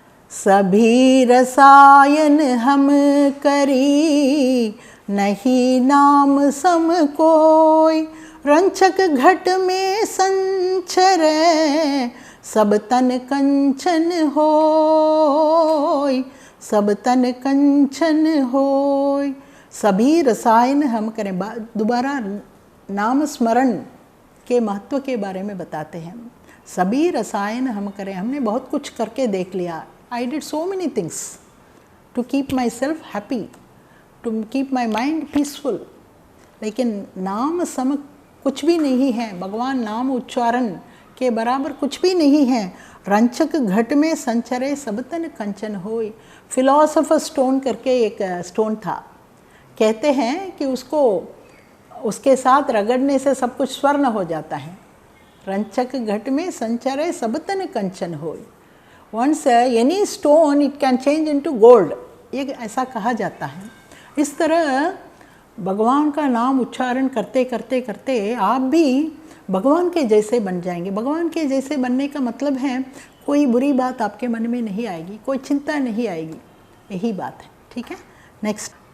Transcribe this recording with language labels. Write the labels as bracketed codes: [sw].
[hi] सभी रसायन हम करी, नहीं नाम सम कोई, रंचक घट में संचरे, सब तन कंचन होय, सब तन कंचन होय. सभी रसायन हम करें. दोबारा नाम स्मरण के महत्व के बारे में बताते हैं. सभी रसायन हम करें. हमने बहुत कुछ करके देख लिया. [en] I did so many things to keep myself happy, to keep my mind peaceful. [hi] लेकिन नाम सम कुछ भी नहीं है. भगवान नाम उच्चारण के बराबर कुछ भी नहीं है. रंचक घट में संचरे सब तन कंचन होय. फिलोसोफर स्टोन करके एक स्टोन था. कहते हैं कि उसको उसके साथ रगड़ने से सब कुछ स्वर्ण हो जाता है. रंचक घट में संचरे सब तन कंचन होय. [en] Once any stone it can change into gold. [hi] ये ऐसा कहा जाता है. इस तरह भगवान का नाम उच्चारण करते करते करते आप भी भगवान के जैसे बन जाएंगे. भगवान के जैसे बनने का मतलब है कोई बुरी बात आपके मन में नहीं आएगी, कोई चिंता नहीं आएगी. यही बात है. ठीक है. नेक्स्ट.